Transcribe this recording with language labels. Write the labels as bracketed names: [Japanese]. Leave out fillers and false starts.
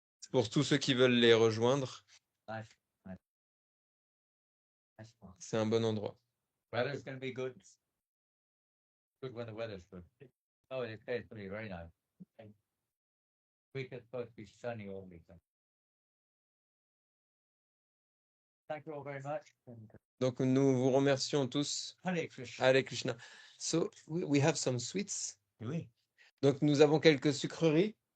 [French] Pour tous ceux qui veulent les rejoindre, c'est un bon endroit. [English] Weather's going to be good. Good when the weather's good. Oh, it's going to be very nice. Week is supposed to be sunny all weekend. Thank you all very much. [French] Donc nous vous remercions tous. [English] Hare Krishna. Hare Krishna. So we have some sweets. [French] Oui. Donc nous avons quelques sucreries.